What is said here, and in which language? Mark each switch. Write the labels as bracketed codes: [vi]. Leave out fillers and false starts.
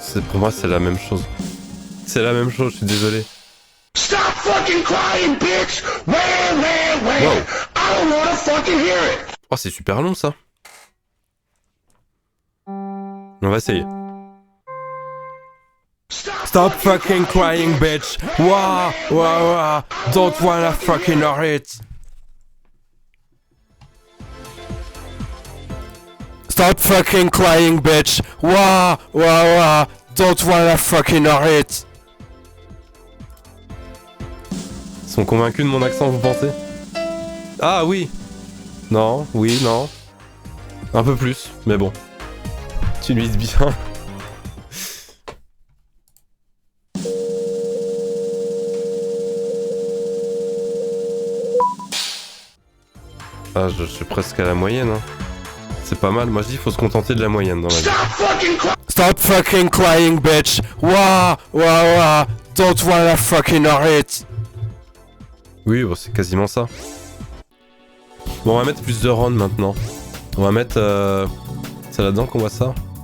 [fr] Pour moi, c'est la même chose. C'est la même chose, je suis désolé. [en] Stop fucking crying, bitch! Where? Wow. I don't wanna fucking hear it! [fr] Oh, c'est super long, ça. On va essayer. [en] Stop fucking crying, bitch! Wow! Don't wanna fucking hear it! Stop fucking crying, bitch! Wow! Don't wanna fucking hear it! [fr] Ils sont convaincus de mon accent, vous pensez? Ah oui! Non, oui, non. Un peu plus, mais bon. Tu nuises bien. Ah, je suis presque à la moyenne, hein. C'est pas mal, moi je dis faut se contenter de la moyenne dans la vie. [en] Stop fucking crying, bitch! Wow! Don't wanna fucking hear it! [fr] Oui, bon, c'est quasiment ça. Bon, on va mettre plus de rounds maintenant. On va mettre... C'est là-dedans qu'on voit ça?